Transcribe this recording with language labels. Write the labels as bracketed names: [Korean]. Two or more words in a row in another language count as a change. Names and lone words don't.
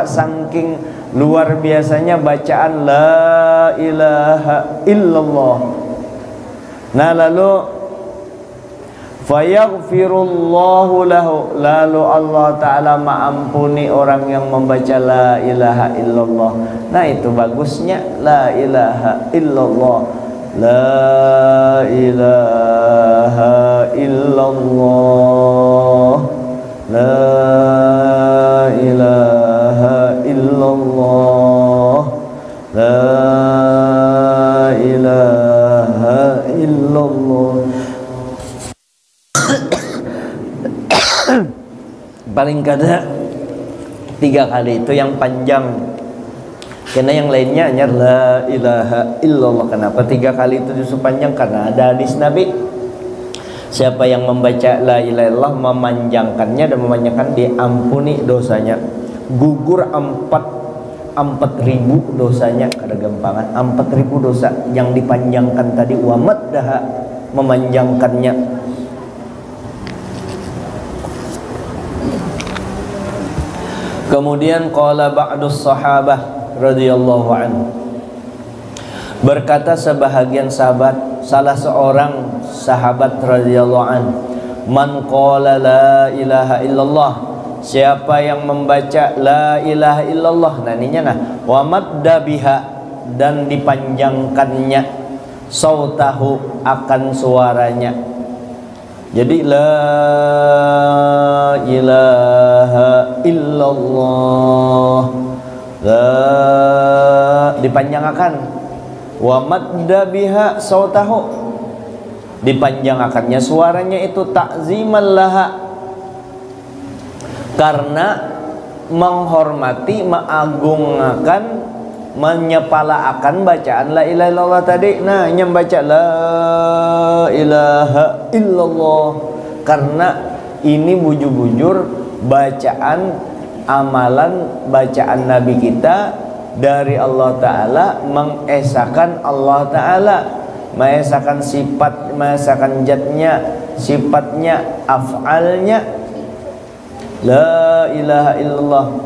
[Banjar] Saking luar biasanya bacaan [Arabic] لا إله إلا الله. [Banjar] Nah lalu [Arabic] فيغفر الله له, [Banjar] lalu Allah Ta'ala maampuni orang yang membaca [Arabic] لا إله إلا الله. [Banjar] Nah itu bagusnya [Arabic] لا إله إلا الله، لا إله إلا الله، لا إله إلا الله، لا إله إلا الله. [Banjar] Paling kada 3 kali itu yang panjang, karena yang lainnya hanya [Arabic] لا إله إلا الله. [Banjar] Kenapa 3 kali itu justru panjang? Karena ada hadis Nabi, siapa yang membaca [Arabic] لا إله إلا الله [Banjar] memanjangkannya dan memanjangkan diampuni dosanya. Gugur 4.000 dosanya, kada gampangan 4.000 dosa yang dipanjangkan tadi, [Arabic] ومدها [Banjar] memanjangkannya. Kemudian [Arabic] قال بعض الصحابة رضي الله عنه, [Banjar] berkata sebahagian sahabat, salah seorang sahabat [Arabic] رضي الله عنه, من قال لا إله إلا الله, [Banjar] siapa yang membaca [Arabic] لا إله إلا الله, [Banjar] naninya nah [Arabic] ومد بها, [Banjar] dan dipanjangkannya, sautahu akan suaranya. Jadi [Arabic] لا إله إلا الله, [Banjar] la dipanjangkan, [Arabic] ومد بها صوته, [Banjar] dipanjangkannya suaranya itu, [Arabic] تعظيما لها, [Banjar] karena menghormati, mengagungkan, menyepalaakan bacaan [Arabic] لا إله إلا الله [Banjar] tadi. Nah, yang baca [Arabic] لا إله إلا الله [Banjar] karena ini bujur-bujur bacaan amalan, bacaan Nabi kita dari Allah Ta'ala, mengesahkan Allah Ta'ala, mengesahkan sifat, mengesahkan zatnya, sifatnya, af'alnya, la ilaha illallah.